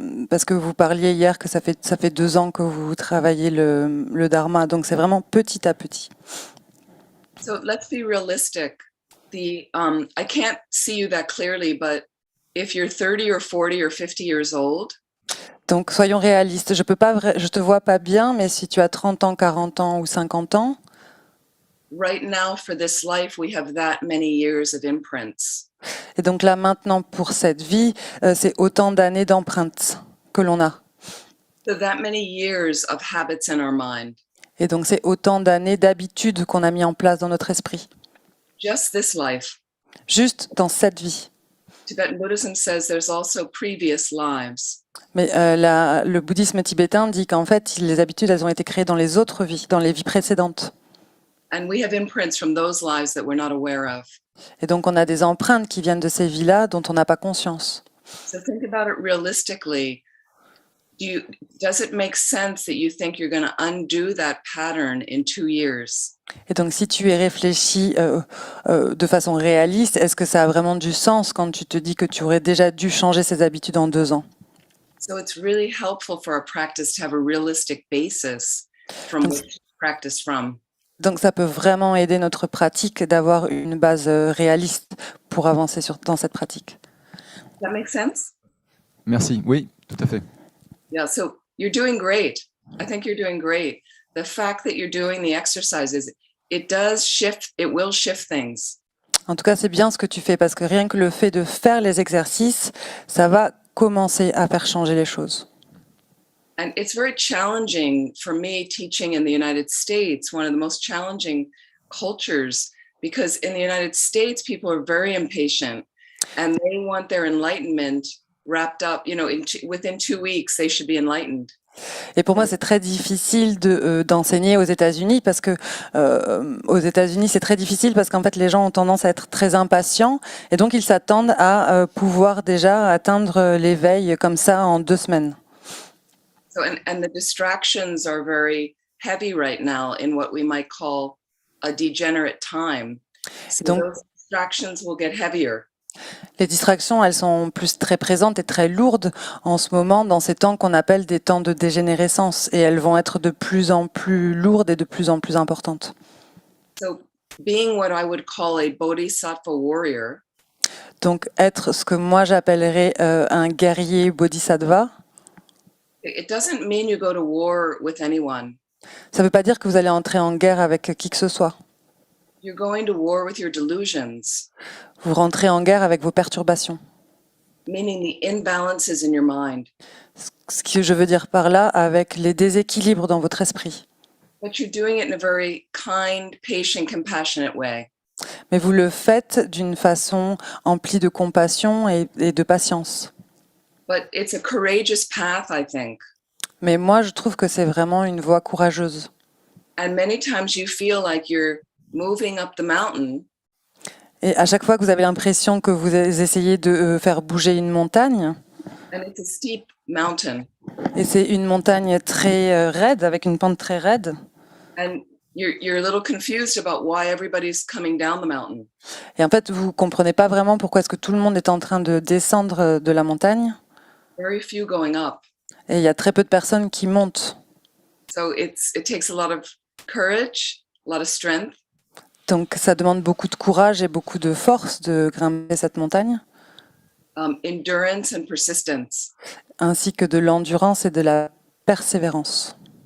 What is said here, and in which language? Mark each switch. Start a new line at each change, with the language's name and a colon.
French: Parce que vous parliez hier que ça fait 2 ans que vous travaillez le dharma, donc c'est vraiment petit à petit.
English: So let's be realistic. I can't see you that clearly, but if you're 30 or 40 or 50 years old,
French: donc soyons réalistes, je te vois pas bien, mais si tu as 30 ans, 40 ans ou 50 ans,
English: right now for this life, we have that many years of imprints.
French: et donc là maintenant pour cette vie, c'est autant d'années d'empreintes que l'on a.
English: So that many years of habits in our mind.
French: Et donc c'est autant d'années d'habitudes qu'on a mis en place dans notre esprit.
English: Just this life.
French: Juste dans cette vie.
English: Tibetan Buddhism says there's also previous lives.
French: Mais le bouddhisme tibétain dit qu'en fait, les habitudes, elles ont été créées dans les autres vies, dans les vies précédentes.
English: And we have imprints from those lives that we're not aware of.
French: Et donc, on a des empreintes qui viennent de ces vies-là dont on n'a pas conscience.
English: So think about it realistically. Does it make sense that you think you're going to undo that pattern in 2 years?
French: Et donc, si tu y réfléchis de façon réaliste, est-ce que ça a vraiment du sens quand tu te dis que tu aurais déjà dû changer ces habitudes en 2 ans?
English: So it's really helpful for our practice to have a realistic basis from which to practice from.
French: Donc, ça peut vraiment aider notre pratique d'avoir une base réaliste pour avancer dans cette pratique.
English: Does that make sense?
French: Merci, oui, tout à fait.
English: Yeah, so you're doing great. I think you're doing great. The fact that you're doing the exercises, it will shift things.
French: En tout cas, c'est bien ce que tu fais parce que rien que le fait de faire les exercices, ça va commencer à faire changer les choses.
English: And it's very challenging for me teaching in the United States, one of the most challenging cultures, because in the United States, people are very impatient and they want their enlightenment wrapped up, within 2 weeks, they should be enlightened.
French: Et pour moi, c'est très difficile d'enseigner aux États-Unis parce que aux États-Unis, c'est très difficile parce qu'en fait, les gens ont tendance à être très impatients et donc ils s'attendent à pouvoir déjà atteindre l'éveil comme ça en 2 semaines.
English: So, and the distractions are very heavy right now in what we might call a degenerate time. So
French: Donc-
English: those distractions will get heavier.
French: Les distractions, elles sont plus très présentes et très lourdes en ce moment dans ces temps qu'on appelle des temps de dégénérescence et elles vont être de plus en plus lourdes et de plus en plus importantes.
English: So being what I would call a bodhisattva warrior,
French: Donc être ce que moi j'appellerais un guerrier bodhisattva,
English: it doesn't mean you go to war with anyone.
French: ça ne veut pas dire que vous allez entrer en guerre avec qui que ce soit.
English: You're going to war with your delusions,
French: Vous rentrez en guerre avec vos perturbations.
English: meaning the imbalances in your mind.
French: Ce que je veux dire par là, avec les déséquilibres dans votre esprit.
English: But you're doing it in a very kind, patient, compassionate way.
French: Mais vous le faites d'une façon emplie de compassion et de patience.
English: But it's a courageous path, I think.
French: Mais moi, je trouve que c'est vraiment une voie courageuse.
English: And many times you feel like you're moving up the mountain,
French: Et à chaque fois que vous avez l'impression que vous essayez de faire bouger une montagne,
English: and it's a steep mountain,
French: et c'est une montagne très raide, avec une pente très raide,
English: and you're a little confused about why everybody's coming down the mountain.
French: et en fait, vous comprenez pas vraiment pourquoi est-ce que tout le monde est en train de descendre de la montagne,
English: Very few going up.
French: et il y a très peu de personnes qui montent.
English: So it takes a lot of courage, a lot of strength,
French: Donc ça demande beaucoup de courage et beaucoup de force de grimper cette montagne,
English: endurance and persistence.
French: ainsi que de l'endurance et de la persévérance.